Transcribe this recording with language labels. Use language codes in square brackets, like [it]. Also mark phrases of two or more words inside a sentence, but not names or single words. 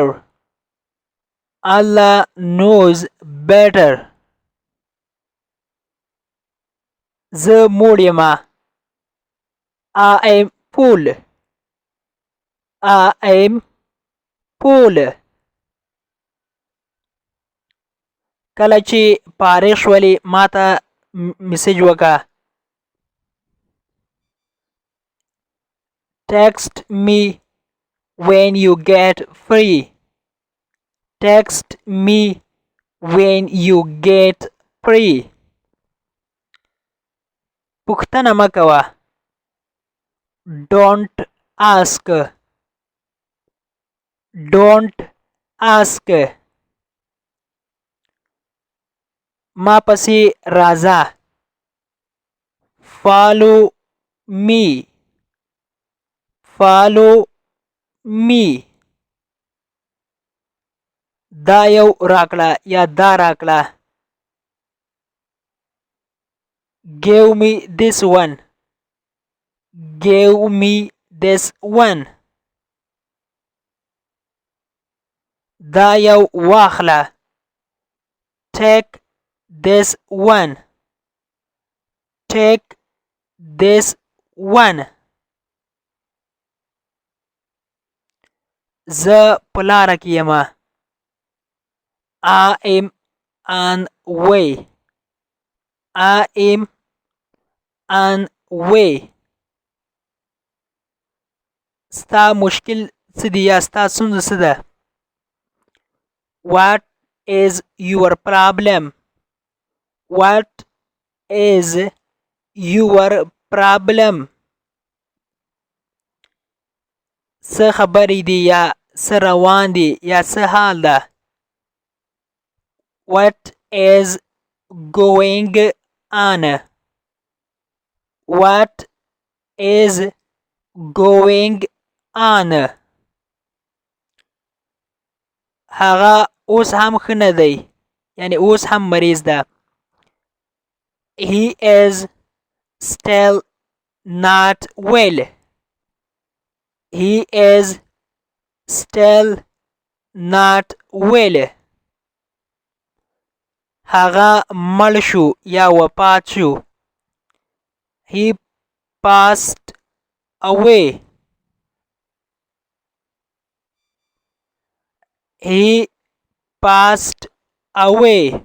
[en] Allah knows better. [ps] زه موړ یمه. [en] I am full. I am full. [ps] کله چې فارغ شولې ماته میسج وکړه. [en] Text me when you get free. Text me when you get free. [ps] پوښتنه مه کوه. [en] Don't ask. Don't ask. [ps] ما پسې راځه. [en] Follow me. Follow me. [ps] دا یو راکړه یا دا راکړه. [en] Give me this one. Give me this one. [ps] دا یو واخله. [en] Take this one. Take this one. [ps] زه په لاره کې یمه. [en] I am on way. I am on way. [ps] ستا مشکل څه دی یا ستا ستونزه څه ده؟ [en] What is your problem? What is your problem? [ps] څه خبرې دي یا څه روان دي یا څه حال ده؟ [en] What is going on? What is going on? [ps] هغه اوس هم ښه نه دی. یعنی اوس هم مریض ده. [en] He is still not well. He is still not well. [ps] هغه مړ شو یا وفات شو. [en] He passed away. He passed away.